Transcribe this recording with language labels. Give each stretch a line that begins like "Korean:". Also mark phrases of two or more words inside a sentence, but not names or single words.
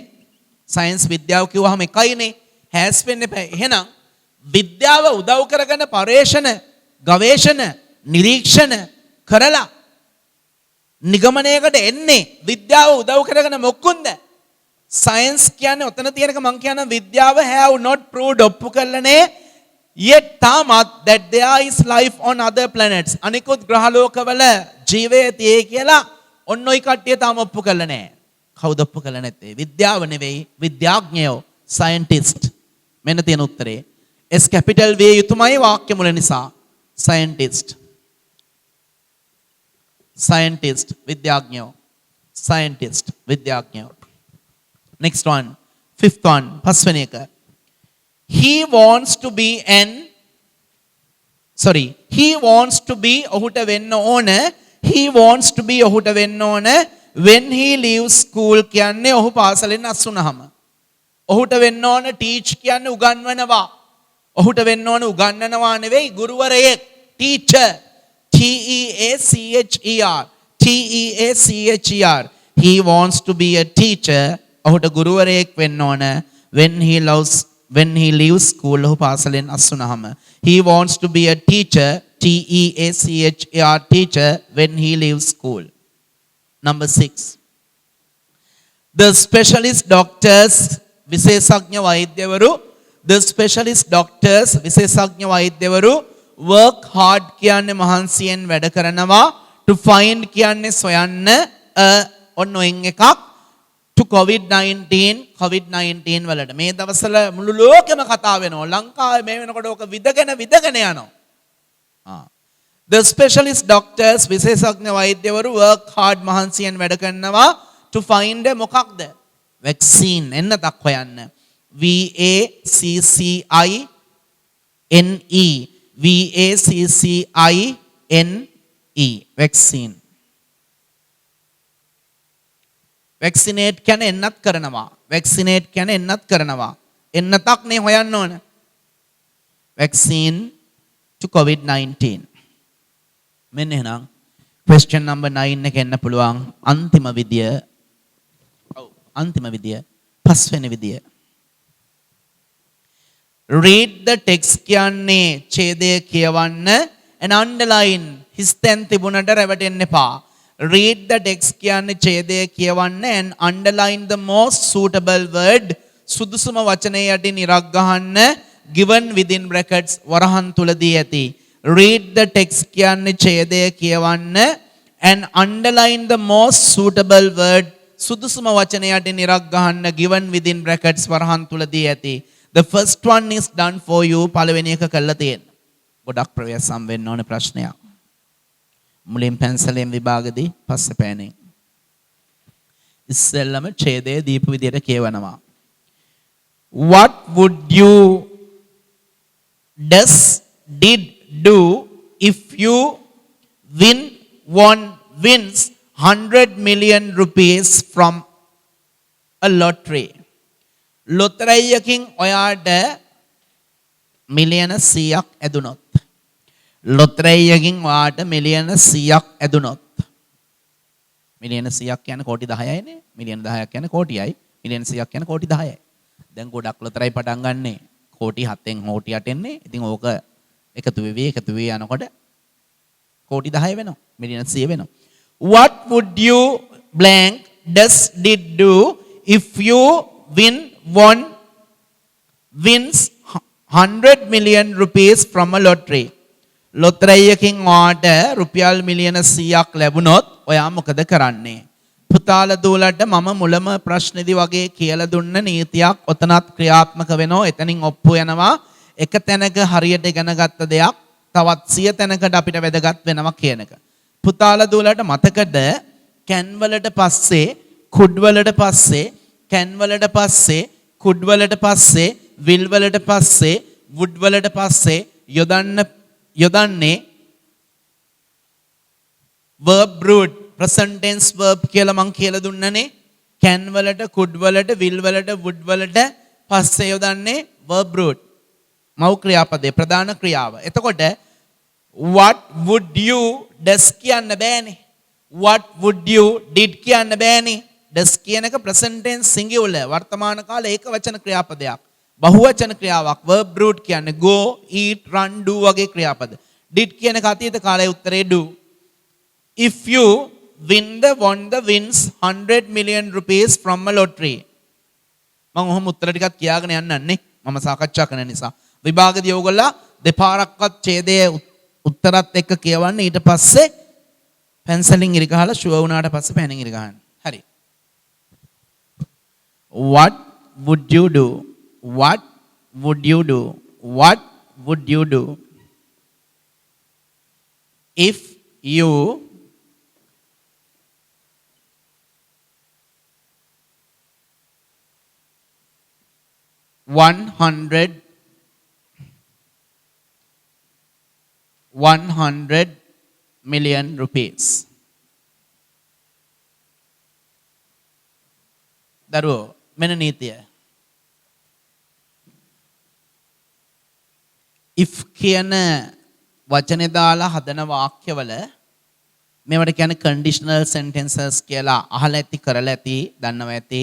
Sinhala: සයන්ස් විද්‍යාව කිව්වහම එකයිනේ. has වෙන්න එපා. එහෙනම් විද්‍යාව උදව් කරගෙන පර්යේෂණ, ගවේෂණ, නිරීක්ෂණ කරලා නිගමනයකට එන්නේ විද්‍යාව උදව් කරගෙන මොකුන්ද? සයන්ස් කියන්නේ ඔතන තියෙනක මං කියන විද්‍යාව
English: have not proved
Sinhala: ඔප්පු කරලා නේ.
English: yet
Sinhala: තාමත්
English: that there is life on other planets.
Sinhala: අනිකුත් ග්‍රහ ලෝකවල ජීවය තියෙයි කියලා ඔන්න ඔයි කට්ටිය තාම ඔප්පු කරලා නැහැ. කවුද ඔප්පු කරලා නැත්තේ? විද්‍යාව නෙවෙයි, විද්‍යාඥයෝ, scientist. මෙන්න තියෙන උත්තරේ. S capital V යුතුයමයි වාක්‍ය මුල නිසා.
English: scientist. scientist
Sinhala: විද්‍යාඥයෝ.
English: scientist
Sinhala: විද්‍යාඥයෝ.
English: Next one. Fifth one.
Sinhala: පස්වෙනි එක.
English: He wants to be
Sinhala: ඔහුට වෙන්න ඕන.
English: He wants to be
Sinhala: ඔහුට වෙන්න ඕන
English: when he leaves school
Sinhala: කියන්නේ ඔහු පාසලෙන් අස්සුනහම. ඔහුට වෙන්න ඕන teach කියන්නේ උගන්වනවා. ඔහුට වෙන්න ඕන උගන්වනවා නෙවෙයි ගුරුවරයෙක්.
English: teacher. TEACHER. TEACHER. He wants to be a teacher.
Sinhala: ඔහුට ගුරුවරයෙක් වෙන්න ඕන
English: when he leaves school
Sinhala: ඔහු පාසලෙන් අස්සුනහම.
English: He wants to be a teacher. TEACHER. teacher when he leaves school. Number 6. The specialist doctors
Sinhala: විශේෂඥ වෛද්‍යවරු.
English: The specialist doctors
Sinhala: විශේෂඥ වෛද්‍යවරු
English: work hard
Sinhala: කියන්නේ මහන්සියෙන් වැඩ කරනවා.
English: To find
Sinhala: කියන්නේ සොයන්න. ඔන්න ඔයින් එකක්. To COVID-19 වලට මේ දවස්වල මුළු ලෝකෙම කතා වෙනවා. ලංකාවේ මේ වෙනකොට ඕක විදගෙන යනවා.
English: The specialist doctors
Sinhala: විශේෂඥ වෛද්‍යවරු
English: work hard
Sinhala: මහන්සියෙන් වැඩ කරනවා
English: to find
Sinhala: මොකක්ද? vaccine එන්නතක් හොයන්න.
English: VACCINE vaccine.
Sinhala: vaccinate කියන්නේ එන්නත් කරනවා. vaccinate කියන්නේ එන්නත් කරනවා. එන්නතක් නේ හොයන්න ඕන.
English: vaccine to COVID-19.
Sinhala: මෙන්න එහෙනම්
English: question number 9
Sinhala: එක එන්න පුළුවන් අන්තිම විදිය. පස්වෙනි විදිය.
English: read the text
Sinhala: කියන්නේ ඡේදය කියවන්න
English: and underline
Sinhala: හිස්තැන් තිබුණට රැවටෙන්න එපා.
English: read the text
Sinhala: කියන්නේ ඡේදය කියවන්න
English: and underline the most suitable word
Sinhala: සුදුසුම වචනය යටින් ඉරක් ගහන්න
English: given within brackets
Sinhala: වරහන් තුලදී ඇති.
English: read the text
Sinhala: කියන්නේ ඡේදය කියවන්න
English: and underline the most suitable word
Sinhala: සුදුසුම වචනය යටින් ඉරක් ගහන්න
English: given within brackets
Sinhala: වරහන් තුලදී ඇති.
English: The first one is done for you.
Sinhala: පළවෙනි එක කළා තියෙන. ගොඩක් ප්‍රවේශම් වෙන්න ඕනේ ප්‍රශ්නයක්. මුලින් පැන්සලෙන් විභාගෙදී පස්සේ පෑනෙන්. ඉස්සෙල්ලම ඡේදය දීපු විදියට කියවනවා.
English: what would you does did do if you wins 100 million rupees from a lottery?
Sinhala: ලොතරැයියකින් ඔයාට මිලියන 100ක් ඇදුනොත්. ලොතරැයියකින් ඔයාට මිලියන 100ක් ඇදුනොත්. මිලියන 100ක් කියන්නේ කෝටි 10යිනේ. මිලියන 10ක් කියන්නේ කෝටියයි. මිලියන 100ක් කියන්නේ කෝටි 10යි. දැන් ගොඩක් ලොතරැයි පටන් ගන්නෙ කෝටි 7න් කෝටි 8 එන්නේ. ඉතින් ඕක එකතු වෙවි යනකොට කෝටි 10 වෙනවා. මිලියන 100 වෙනවා.
English: What would you blank does did do if you wins 100 million rupees from a lottery?
Sinhala: ලොතරැයියකින් ඔයාට රුපියල් මිලියන 100ක් ලැබුණොත් ඔයා මොකද කරන්නේ? පුතාලා දූලට මම මුලම ප්‍රශ්නේදී වගේ කියලා දුන්න නීතියක් ඔතනත් ක්‍රියාත්මක වෙනවා. එතනින් ඔප්පු වෙනවා. එක තැනක හරියට ඉගෙන ගත්ත දෙයක් තවත් 100 තැනකට අපිට වැදගත් වෙනවා කියන එක. පුතාලා දූලට මතකද කැන් වලට පස්සේ කුඩ් වලට පස්සේ කැන් වලට පස්සේ කුඩ් වලට පස්සේ විල් වලට පස්සේ වුඩ් වලට පස්සේ යොදන්නේ
English: verb root present tense verb
Sinhala: කියලා මං කියලා දුන්නනේ. කැන් වලට කුඩ් වලට විල් වලට වුඩ් වලට පස්සේ යොදන්නේ
English: verb root.
Sinhala: මව් ක්‍රියාපදේ ප්‍රධාන ක්‍රියාව. එතකොට
English: what would you does
Sinhala: කියන්න බෑනේ.
English: what would you did
Sinhala: කියන්න බෑනේ. does කියන එක
English: present tense singular
Sinhala: වර්තමාන කාල ඒක වචන ක්‍රියාපදයක්. බහුවචන ක්‍රියාවක්
English: verb root
Sinhala: කියන්නේ
English: go eat run do
Sinhala: වගේ ක්‍රියාපද. did කියන එක අතීත කාලයේ උත්තරේ do.
English: if you wins 100 million rupees from a lottery.
Sinhala: මම ඔහොම උත්තර ටිකක් කියාගෙන යන්නන්නේ මම සාකච්ඡා කරන නිසා. විභාගදී ඔයගොල්ලෝ දෙපාරක්වත් ඡේදයේ උත්තරත් එක්ක කියවන්න ඊට පස්සේ පැන්සලින් ඉරි ගහලා ෂුවර් වුණාට පස්සේ පෑනින් ඉරි ගහන්න. හරි.
English: What would you do? What would you do? What would you do if you $100 million rupees?
Sinhala: දරුවෝ මෙන්න නීතිය. if කියන වචනේ දාලා හදන වාක්‍යවල මේවට කියන්නේ
English: conditional sentences
Sinhala: කියලා අහලා ඇති කරලා ඇති දන්නවා ඇති.